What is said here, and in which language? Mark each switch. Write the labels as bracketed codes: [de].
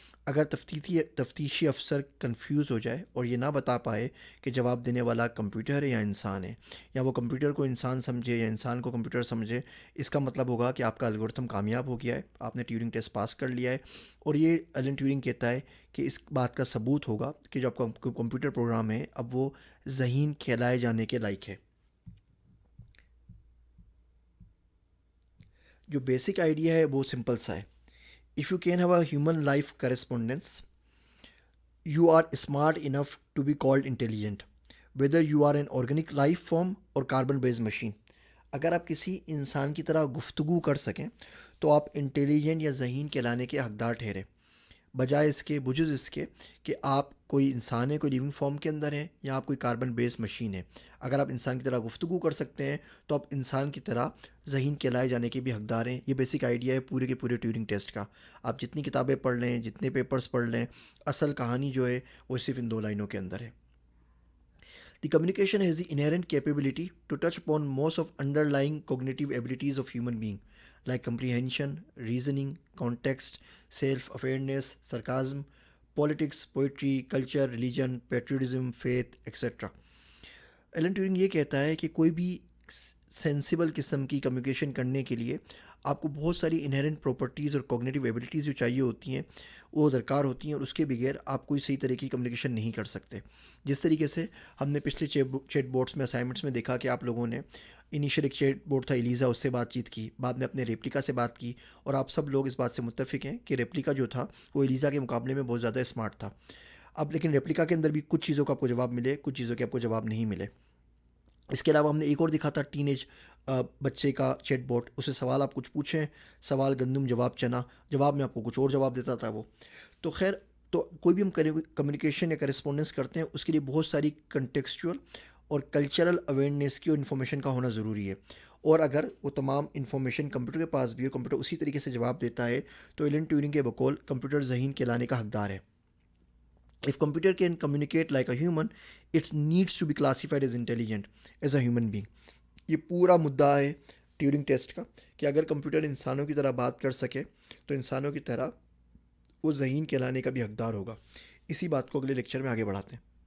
[ur] اگر تفتیشی افسر کنفیوز ہو جائے اور یہ نہ بتا پائے کہ جواب دینے والا کمپیوٹر ہے یا انسان ہے، یا وہ کمپیوٹر کو انسان سمجھے یا انسان کو کمپیوٹر سمجھے، اس کا مطلب ہوگا کہ آپ کا الگورتھم کامیاب ہو گیا ہے، آپ نے ٹیورنگ ٹیسٹ پاس کر لیا ہے. اور یہ ایلن ٹیورنگ کہتا ہے کہ اس بات کا ثبوت ہوگا کہ جو آپ کا کمپیوٹر پروگرام ہے اب وہ ذہین کہلائے جانے کے لائق ہے. جو بیسک آئیڈیا ہے وہ سمپل سا ہے. [en] If you can have a human life correspondence, you are smart enough to be called intelligent, whether you are an organic life form or carbon based machine. [ur] اگر آپ کسی انسان کی طرح گفتگو کر سکیں تو آپ انٹیلیجنٹ یا ذہین کہلانے کے حقدار ٹھہرے، بجائے اس کے بجز اس کے کہ آپ کوئی انسان ہے، کوئی لیونگ فارم کے اندر ہیں، یا آپ کوئی کاربن بیس مشین ہے. اگر آپ انسان کی طرح گفتگو کر سکتے ہیں تو آپ انسان کی طرح ذہین کہلائے جانے کے بھی حقدار ہیں. یہ بیسک آئیڈیا ہے پورے کے پورے ٹیورنگ ٹیسٹ کا. آپ جتنی کتابیں پڑھ لیں، جتنے پیپرز پڑھ لیں، اصل کہانی جو ہے وہ صرف ان 2 لائنوں کے اندر ہے. [en] The communication has the inherent capability to touch upon most of underlying cognitive abilities of human being, like comprehension, reasoning, context, self-awareness, sarcasm, politics, poetry, culture, religion, patriotism, faith, etc. [ur] Alan Turing یہ کہتا ہے کہ کوئی بھی sensible قسم کی communication کرنے کے لیے آپ کو بہت ساری انہیرنٹ پراپرٹیز اور کوگنیٹیو ایبلٹیز جو چاہیے ہوتی ہیں وہ درکار ہوتی ہیں، اور اس کے بغیر آپ کوئی صحیح طرح کی کمیونیکیشن نہیں کر سکتے. جس طریقے سے ہم نے پچھلے چیٹ بورڈس میں اسائنمنٹس میں دیکھا کہ آپ لوگوں نے انیشیل ایک چیٹ بورڈ تھا ایلیزا، اس سے بات چیت کی، بعد میں اپنے ریپلیکا سے بات کی، اور آپ سب لوگ اس بات سے متفق ہیں کہ ریپلیکا جو تھا وہ ایلیزا کے مقابلے میں بہت زیادہ اسمارٹ تھا. اب لیکن ریپلیکا کے اندر بھی کچھ چیزوں کا آپ کو جواب ملے، کچھ چیزوں کے آپ کو جواب نہیں ملے. اس کے علاوہ ہم نے ایک اور دکھا تھا ٹین ایج بچے کا چیٹ بوٹ. اسے سوال آپ کچھ پوچھیں، سوال گندم جواب چنا، جواب میں آپ کو کچھ اور جواب دیتا تھا وہ. تو خیر، تو کوئی بھی ہم کمیونیکیشن یا کرسپونڈنس کرتے ہیں اس کے لیے بہت ساری کنٹیکسچول اور کلچرل اویئرنیس کی اور انفارمیشن کا ہونا ضروری ہے. اور اگر وہ تمام انفارمیشن کمپیوٹر کے پاس بھی ہو، کمپیوٹر اسی طریقے سے جواب دیتا ہے، تو ایلن ٹیورنگ کے بقول کمپیوٹر ذہین کہلانے کا حقدار ہے. [en] If computer can communicate like a human, it needs to be classified as intelligent as a human being. [ur] یہ پورا مدعا ہے ٹیورنگ ٹیسٹ کا کہ اگر کمپیوٹر انسانوں کی طرح بات کر سکے تو انسانوں کی طرح وہ ذہین کہلانے کا بھی حقدار ہوگا. اسی بات کو اگلے لیکچر میں آگے بڑھاتے ہیں.